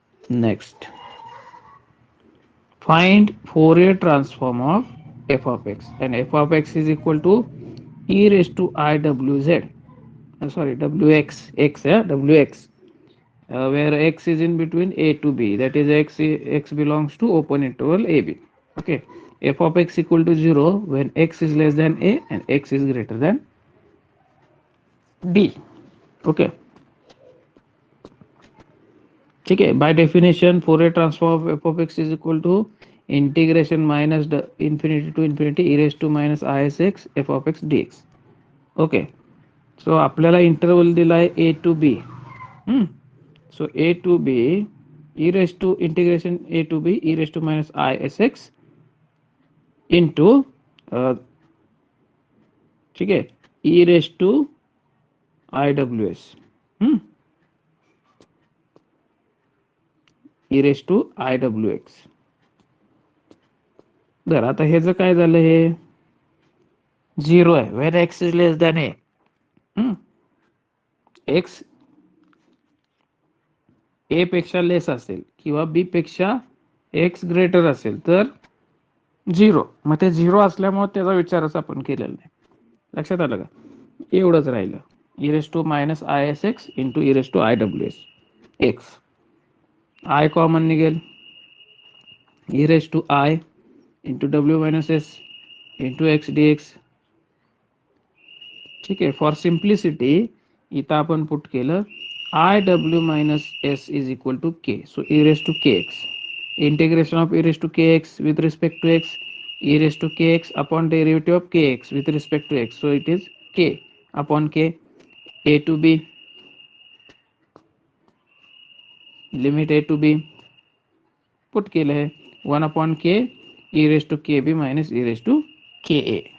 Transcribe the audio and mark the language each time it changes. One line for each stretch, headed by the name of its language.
English: Next, find Fourier transform of f of x, and f of x is equal to e raised to iwz, sorry wx, x, yeah, wx, where x is in between a to b, that is x belongs to open interval ab. Okay, f of x equal to 0 when x is less than a and x is greater than b. Okay,
Hindi: ठीक है.
English: By definition Fourier transform of f of x is equal to integration minus infinity to infinity e raise to minus i s x f of x d x.
Marathi: Okay, so आपल्याला interval दिला आहे ए to be.
English: so A to B E raise to integration A to B E raise to minus I S X into,
Hindi: ठीक है,
English: E raise to I W S, e raise to I W x.
Marathi: बरं, आता हे जर काय झालं, हे 0 आहे
English: When X is less than A.
Marathi: X ए पेक्षा लेस असेल किंवा बी पेक्षा एक्स ग्रेटर असेल तर 0. मग ते 0 असल्यामुळे त्याचा विचारच आपण केलेला नाही. लक्षात आलं का? एवढंच राहिलं,
English: E raise to minus I S X into E raise to I W S X. I common निघेल, E raise to I into W minus S into X D X.
Marathi: ठीक आहे, फॉर सिम्प्लिसिटी इथं आपण put केलं
English: I W minus S is equal to K. So E raise to K X, integration of e raised to kx with respect to x, e raised to kx upon derivative of kx with respect to x. So it is k upon k. A to b, limit a to b put
Marathi: केलं आहे
English: 1 upon k e raised to kb minus e raised to ka.